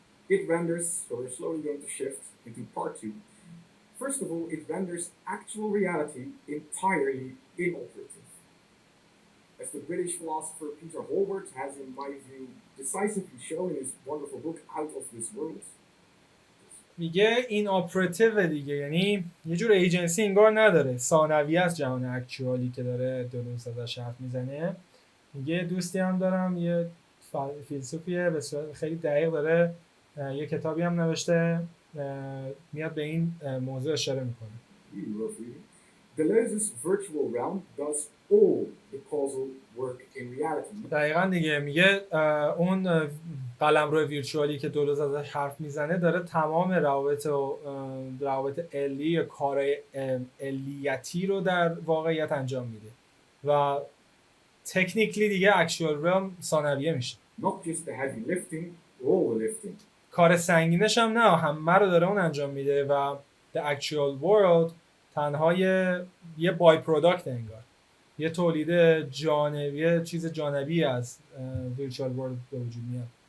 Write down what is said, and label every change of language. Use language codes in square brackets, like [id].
[en] It renders, so we're slowly going to shift into part 2. First of all, it renders actual reality entirely inoperative. As the British philosopher Peter Holbert has, in my view, decisively shown in his wonderful book Out of This World. [fa] میگه این اپراتیو دیگه، یعنی یه جور ایجنسی انگار نداره، ثانویه از جهان اکچوالی که داره دلوز ازش حرف میزنه. میگه دوستی هم دارم، یه فیلسوفیه به صورت خیلی دقیق داره یه کتابی هم نوشته، میاد به این موضوع اشاره میکنه. [en] Deleuze's virtual realm does all the causal work in reality. [fa] دقیقاً دیگه میگه اون قلمرو ویرچوالی که دلوز ازش حرف میزنه داره تمام روابط علی یا کارهای علیتی رو در واقعیت انجام میده و تکنیکلی دیگه اکچوال رم ثانویه میشه. [en] Not just the heavy lifting, all the lifting. [fa] کار سنگینش هم نه، همه رو داره اون انجام میده و the actual world تنها یه بای پروداکت انگار، یه تولید جانبی، چیز جانبی از virtual world به وجود میاد.